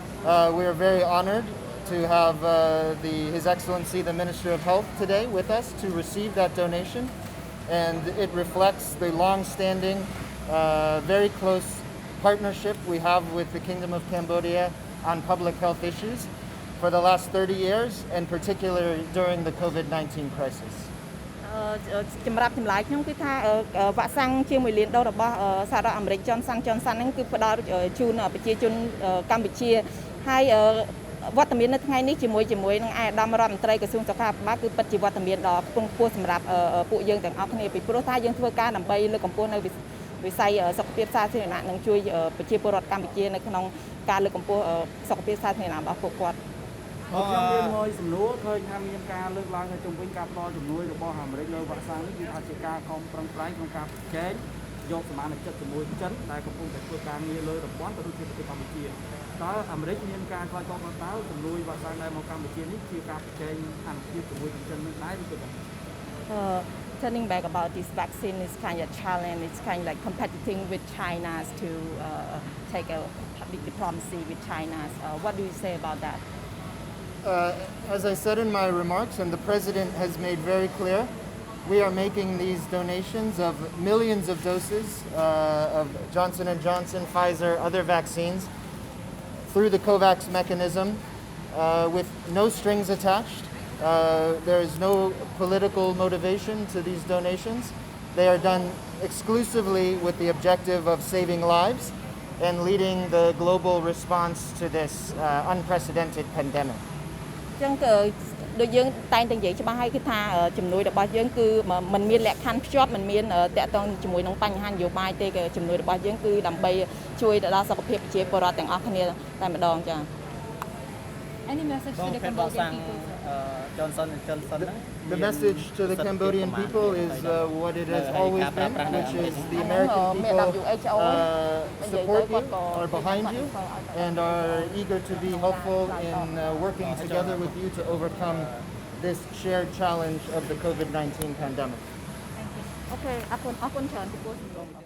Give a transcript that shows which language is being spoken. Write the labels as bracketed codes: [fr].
[en] We are very honored to have His Excellency the Minister of Health today with us to receive that donation. And it reflects the long-standing, very close partnership we have with the Kingdom of Cambodia on public health issues for the last 30 years, and particularly during the COVID-19 crisis. [km] សម្រាប់ចម្លើយខ្ញុំគឺថាវ៉ាក់សាំងជាង1លានដូសរបស់សហរដ្ឋអាមេរិក Johnson Johnson ហ្នឹងគឺផ្ដល់ជូនប្រជាជនកម្ពុជាហើយវត្តមាននៅថ្ងៃនេះជាមួយនឹងឯកឧត្តមរដ្ឋមន្ត្រីក្រសួងសុខាភិបាលគឺពិតជាវត្តមានដ៏ខ្ពង់ខ្ពស់សម្រាប់ពួកយើងទាំងអស់គ្នាពីព្រោះថាយើងធ្វើការដើម្បីលើកកម្ពស់នៅវិស័យសុខភាពសាធារណៈនិងជួយប្រជាពលរដ្ឋកម្ពុជានៅក្នុងការលើកកម្ពស់សុខភាពសាធារណៈរបស់ពួកគាត់ ខ្ញុំមានមួយសំណួរឃើញថាមានការលើកឡើងនៅជំវិញការផ្ដល់ជំនួយរបស់អាមេរិកលើវ៉ាក់សាំងនេះគឺថាជាការខំប្រឹងប្រែងក្នុងការប្រជែងយកសមាជិកជាមួយចិនដែលកំពុងតែធ្វើការងារលើតំបន់ទៅដូចជាប្រទេសកម្ពុជាតើអាមេរិកមានការឆ្លើយតបមកតើជំនួយវ៉ាក់សាំងដែលមកកម្ពុជានេះជាការប្រជែងអនុភាពជាមួយចិននឹងដែរឬក៏យ៉ាង [en] Turning back about this vaccine is kind of challenge. It's kind of like competing with China to take a public diplomacy with China. What do you say about that? As I said in my remarks, and the President has made very clear, we are making these donations of millions of doses of Johnson & Johnson, Pfizer, other vaccines through the COVAX mechanism with no strings attached. There is no political motivation to these donations. They are done exclusively with the objective of saving lives and leading the global response to this unprecedented pandemic. [km] ចឹងគឺដូចយើងតែងតែនិយាយច្បាស់ហើយគឺថាជំនួយរបស់យើងគឺมันមានលក្ខខណ្ឌភ្ជាប់มันមានតាក់ទងជាមួយនឹងបញ្ហានយោបាយទេគឺជំនួយរបស់យើងគឺដើម្បីជួយដល់សុខភាពប្រជាពលរដ្ឋទាំងអស់គ្នាតែម្ដងចា៎ [en] Any message to the Cambodian people? Johnson Johnson The message to the Cambodian people is what it has always been, which is the American people support you, are behind you, and are eager to be helpful in working together with you to overcome this shared challenge of the COVID-19 pandemic. [km] Okay អរគុណច្រើនចំពោះ